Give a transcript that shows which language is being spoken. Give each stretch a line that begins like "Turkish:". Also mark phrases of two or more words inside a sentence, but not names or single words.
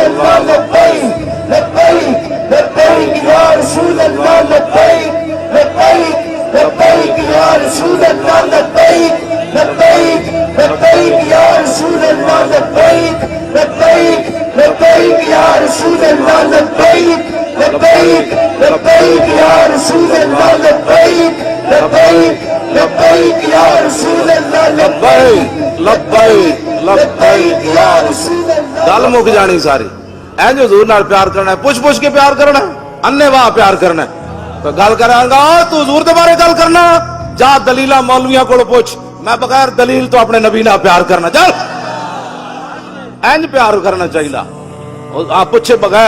Arabic: الله، لبيك لبيك لبيك يا رسول الله، لبيك لبيك لبيك يا رسول الله، لبيك لبيك لبيك يا رسول الله، لبيك لبيك لبيك يا رسول الله، لبيك لبيك لبيك يا رسول الله، لبيك لبيك لبيك يا رسول الله, لبيك لبيك لبيك يا رسول الله.
Punjabi: گل مک جانی ساری. انج حضور نال پیار کرنا ہے، پچھ پچھ کے پیار کرنا ہے، انے واہ پیار کرنا ہے. تو گل کرانگا تو حضور دے بارے گل کرنا، جا دلیلاں مولویاں کول پچھ، میں بغیر دلیل تو اپنے نبی نال پیار کرنا. چل انج پیار کرنا چاہیے، آپ پوچھے بغیر.